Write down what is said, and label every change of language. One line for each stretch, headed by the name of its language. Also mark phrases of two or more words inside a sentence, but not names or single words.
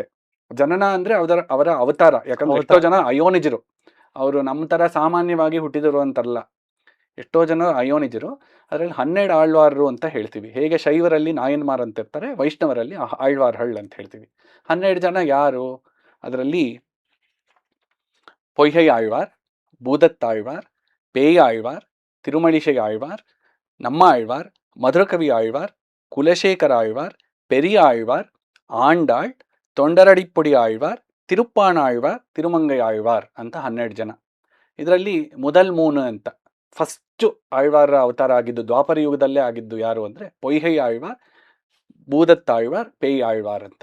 Kannada: ಜನನ ಅಂದ್ರೆ ಅವರ ಅವತಾರ. ಯಾಕಂದ್ರೆ ಎಷ್ಟೋ ಜನ ಅಯೋನಿಜರು, ಅವರು ನಮ್ಮ ತರ ಸಾಮಾನ್ಯವಾಗಿ ಹುಟ್ಟಿದರು ಅಂತಾರಲ್ಲ, ಎಷ್ಟೋ ಜನ ಅಯೋನಿಜರು. ಅದರಲ್ಲಿ 12 ಆಳ್ವಾರರು ಅಂತ ಹೇಳ್ತೀವಿ. ಹೇಗೆ ಶೈವರಲ್ಲಿ ನಾಯನ್ಮಾರ್ ಅಂತ ಇರ್ತಾರೆ, ವೈಷ್ಣವರಲ್ಲಿ ಆಳ್ವಾರ್ಹಳ್ ಅಂತ ಹೇಳ್ತೀವಿ. 12 ಜನ ಯಾರು? ಅದರಲ್ಲಿ பொய்கை ஆழ்வார், பூதத்தாழ்வார், பேயாழ்வார், திருமழிசை ஆழ்வார், நம்ம ஆழ்வார், மதுரகவி ஆழ்வார், குலசேகர ஆழ்வார், பெரிய ஆழ்வார், ಆಂಡಾಳ್, ತೊಂಡರಡಿಪುಡಿ ಆಳ್ವಾರ್, ತಿರುಪ್ಪಾಣಾಳ್ವಾರ್, ತಿರುಮಂಗೈ ಆಳ್ವಾರ್ ಅಂತ 12 ಜನ. ಇದರಲ್ಲಿ ಮೊದಲ್ 3 ಅಂತ ಫಸ್ಟ್ ಆಳ್ವಾರ ಅವತಾರ ಆಗಿದ್ದು ದ್ವಾಪರ ಯುಗದಲ್ಲೇ ಆಗಿದ್ದು ಯಾರು ಅಂದ್ರೆ பொய்கை ಆಳ್ವಾರ್, ಭೂದತ್ತಾಳ್ವಾರ್, ಪೇಯ್ ಆಳ್ವಾರ್ ಅಂತ.